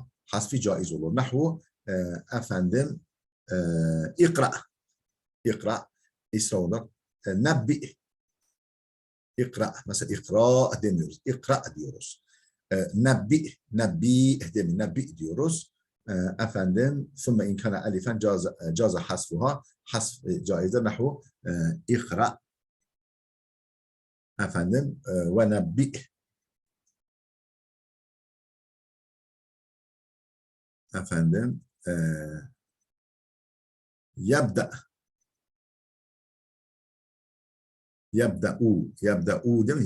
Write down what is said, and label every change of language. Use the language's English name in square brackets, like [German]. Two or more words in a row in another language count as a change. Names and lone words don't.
[Turkish] Hasfi caiz olur. Nahvu efendim ikra. İkra İsra olur. Nebbi. İkra. Mesela ikra demiyoruz. İkra diyoruz. Nebbi. Nebbi demiyoruz. Nebbi diyoruz. [Arabic] Efendim ثم إن كان ألفا جاز حذفها حذف جائزة نحو اقرأ [Turkish] efendim ve nebbi efendim yebda yebda'u değil mi?